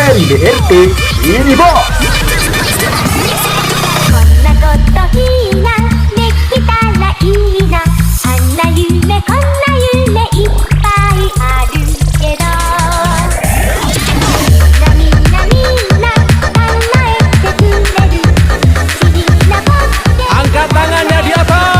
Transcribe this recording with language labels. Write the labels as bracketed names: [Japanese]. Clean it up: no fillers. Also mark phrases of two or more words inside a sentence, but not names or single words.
[Indonesian] BRT, ini bos. [Japanese] こんなこといいな、できたらいいな。あんな夢こんな夢いっぱいあるけど、みんなみんな考えてくれる。不思議な僕で [Indonesian] Angkat tangannya di atas.